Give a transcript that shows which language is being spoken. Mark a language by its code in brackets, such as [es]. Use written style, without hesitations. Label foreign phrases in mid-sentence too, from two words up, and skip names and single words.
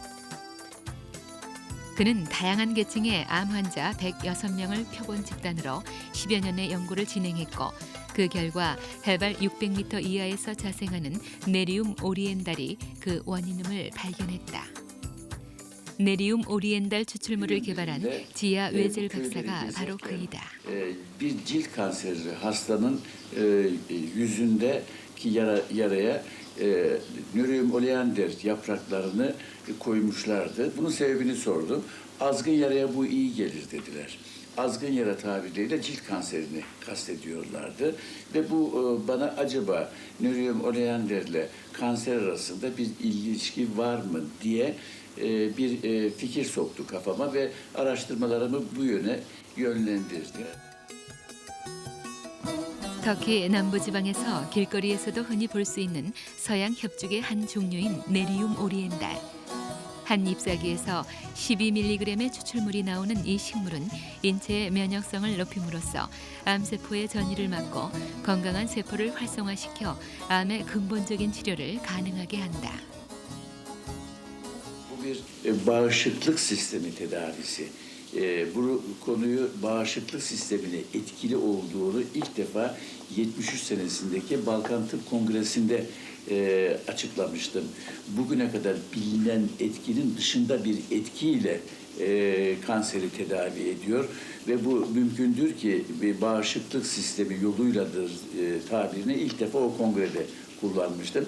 [ko] 그는 다양한 계층의 암 환자 106명을 표본 집단으로 10여 년의 연구를 진행했고 그 결과 해발 600m 이하에서 자생하는 네리움 오리엔달이 그 원인임을 발견했다. 네리움 오리엔달 추출물을 개발한 지아 웨젤 박사가 바로 그이다. [tr] Bir cilt kanseri hastanın yüzündeki yaraya Nurium oleander yapraklarını koymuşlardı. Bunun sebebini sordum. Azgın yaraya bu iyi gelir dediler. Azgın yara tabiriyle cilt kanserini kastediyorlardı. Ve bu bana acaba Nurium oleander ile kanser arasında bir ilişki var mı diye bir fikir soktu kafama ve araştırmalarımı bu yöne yönlendirdi. [ko] 터키 남부지방에서 길거리에서도 흔히 볼 수 있는 서양 협죽의 한 종류인 네리움 오리엔달. 한 잎사귀에서 12mg의 추출물이 나오는 이 식물은 인체의 면역성을 높임으로써 암세포의 전이를 막고 건강한 세포를 활성화시켜 암의 근본적인 치료를 가능하게 한다. [tr] Bu bir bağışıklık sistemi tedavisi. Bu konuyu bağışıklık sistemine etkili olduğunu ilk defa 73 senesindeki Balkan Tıp Kongresi'nde açıklamıştım. Bugüne kadar bilinen etkinin dışında bir etkiyle kanseri tedavi ediyor ve bu mümkündür ki bir bağışıklık sistemi yoluyladır tabirini ilk defa o kongrede kullanmıştım.